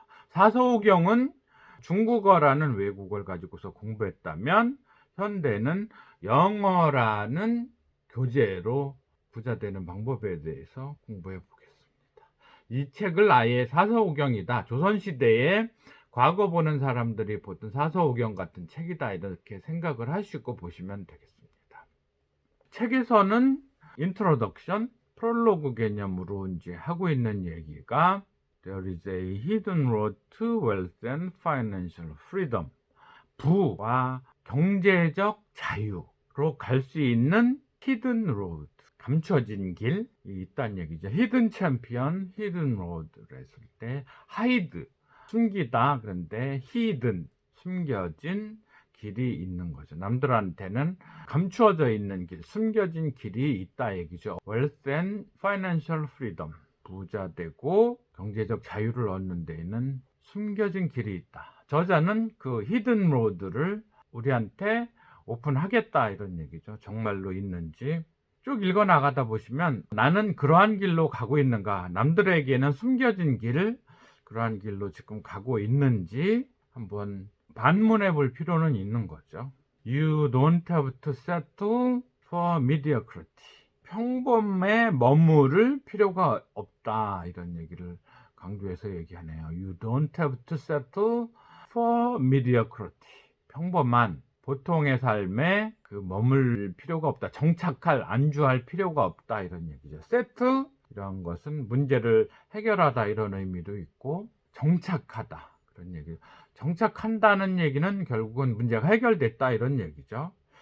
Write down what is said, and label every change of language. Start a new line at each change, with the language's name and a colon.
Korean: 사서오경은 중국어라는 외국어를 가지고서 공부했다면, 현대는 영어라는 교재로 부자 되는 방법에 대해서 공부해 보겠습니다. 이 책을 아예 사서오경이다, 조선시대에 과거 보는 사람들이 보던 사서오경 같은 책이다, 이렇게 생각을 하시고 보시면 되겠습니다. 책에서는 인트로덕션, 프롤로그 개념으로 이제 하고 있는 얘기가
English: There is a hidden road to wealth and financial freedom.
Korean: 부와 경제적 자유로 갈 수 있는 hidden road, 감춰진 길이 있다는 얘기죠. hidden champion, hidden road를 했을 때 hide, 숨기다, 그런데 hidden, 숨겨진 길이 있는 거죠. 남들한테는 감추어져 있는 길, 숨겨진 길이 있다 얘기죠. Wealth and Financial Freedom, 부자 되고 경제적 자유를 얻는 데에는 숨겨진 길이 있다. 저자는 그 Hidden Road를 우리한테 오픈하겠다, 이런 얘기죠. 정말로 있는지 쭉 읽어 나가다 보시면 나는 그러한 길로 가고 있는가, 남들에게는 숨겨진 길, 그러한 길로 지금 가고 있는지 한번 반문해 볼 필요는 있는 거죠.
English: You don't have to settle for mediocrity.
Korean: 평범에 머무를 필요가 없다, 이런 얘기를 강조해서 얘기하네요.
English: You don't have to settle for mediocrity.
Korean: 평범한 보통의 삶에 그 머물 필요가 없다, 정착할, 안주할 필요가 없다, 이런 얘기죠. settle, 이런 것은 문제를 해결하다, 이런 의미도 있고, 정착하다, 그런 얘기죠. 정착한다는 얘기는 결국은 문제가 해결됐다, 이런 얘기죠.